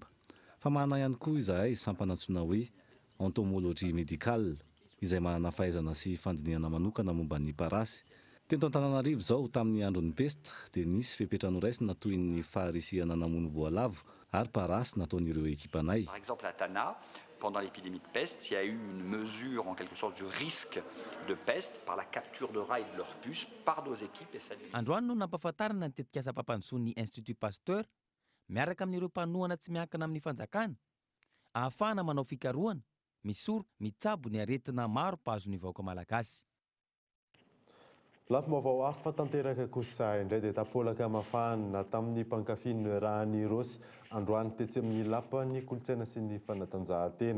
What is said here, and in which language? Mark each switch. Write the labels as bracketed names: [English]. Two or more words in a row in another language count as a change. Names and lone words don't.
[Malagasy] Fa manana ihany koa izahay sampana antsoina hoe [French] entomologie médicale, [Malagasy] izay manana fahaizana sy fandinihana manokana momba ny parasy. Teto Antananarivo zao tamin'ny andron'ny peste dia nisy fepetra noraisina toy ny faharisihana namono voalavo ary parasy nataon'ireo ekipanay. [French] Par exemple, à Tana, pendant l'épidémie de peste, il y a eu une mesure en quelque sorte du risque de peste par la capture de rats et de leurs puces par nos équipes. [Malagasy] Androany no nampahafantarana ny tetikasa mpampandrosoan'ny Institut Pasteur miaraka amin'ireo mpanohana tsy miankina amin'ny fanjakana ahafahana manao fikarohana, misoroka, mitsabo ny aretina maro pahazo ny vahoaka malagasy. Lafim-baovao hafa tanteraka kosa indray dia tapolaka mafana tamin'ny mpankafy rahany Rosy androany tetsy amin'ny lapan'ny kolontsaina sy ny fanatanjahantena.